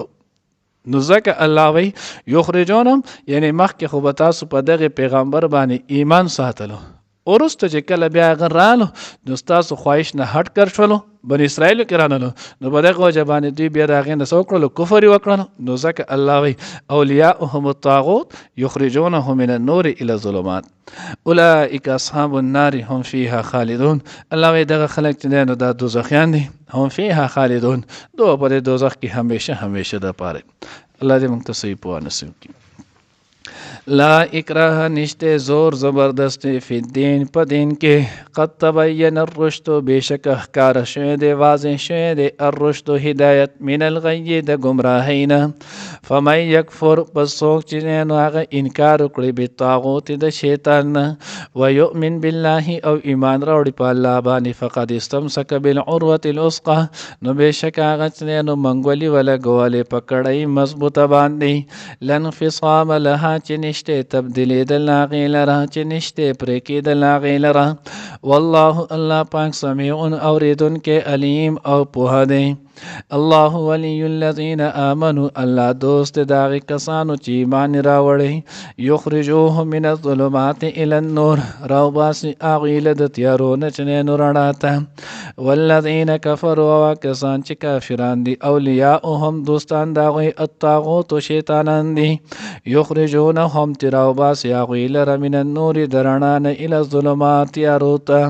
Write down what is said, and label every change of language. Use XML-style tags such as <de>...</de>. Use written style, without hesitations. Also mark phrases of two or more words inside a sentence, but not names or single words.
<ps>نو ځکه الله وی یخرجونهم، یعنی مخکې خو به تاسو په دغه پیغمبر باندې ایمان ساتلو، وروسته چې کله بیا هغه رالو نو ستاسو خواهش نه هټ کر شولو، بني اسرائیلو کې رانلو، نو په دغه وجه باندې دوی بیا د هغې نه څه وکړلو؟ کفر یې وکړلو. نو ځکه الله وی</ps> <ar>اولیاؤهم الطاغوت یخرجونهم من النور الى الظلمات اولئک اصحاب النار هم فیها خالدون.</ar> <ps>الله وی دغه خلک چې دی نو دا دوزخیان دي،</ps> <ar>هم فیها خالدون،</ar> <ps>دو په دې دوزخ کې همیشه همیشه دپاره. الله دې موږ ته صحیح پوهه نصیب کړي.</ps> <ar>لا اکراه</ar> <ps>نشته زور زبردستی</ps> <ar>فی الدین</ar> <ps>په دین کې،</ps> <ar>قد تبین الرشد</ar> <ps>بیشک احکار شوی دی، واضح شوی دی الرشد هدایت</ps> <ar>من الغی</ar> <ps>د گمراهی نه.</ps> <ar>فمن یکفر</ar> <ps>پس څوک چې نو هغه انکار وکړي بالطاغوت د شیطان نه،</ps> <ar>ویؤمن بالله</ar> <ps>او ایمان راوړي په الله باندې،</ps> <ar>فقد استمسک بالعروة الوثقی</ar> <ps>نو بیشک هغه چې نو منګولي ولګولې په کړۍ مضبوطه باندې،</ps> <ar>لا انفصام لها</ar> <ps>چې نشته تبدیلی د هغې لره، چې نشته پرې کېدل هغې لره. والله الله پاک سمیع اورېدونکی علیم او پوهه دی.</ps> <ar>الله ولی الذین آمنوا</ar> <ps>الله دوست د هغې کسانو چې ایمان راوړی،</ps> <ar>یخرجوهم من الظلمات الى النور</ar> <ps>راوباسي هغوی له د تیارو نه چې نو رڼا ته. والذین کفروا هغه کسان چې کافران دي، اولیاؤهم دوستان د هغوی الطاغوت شیطانان دي، یخرجونهم چې راوباسي هغوی لره</ps> <ar>من النور</ar> <ps>د رڼا نه</ps> <ar>الى الظلمات</ar> <ps>تیارو ته.</ps>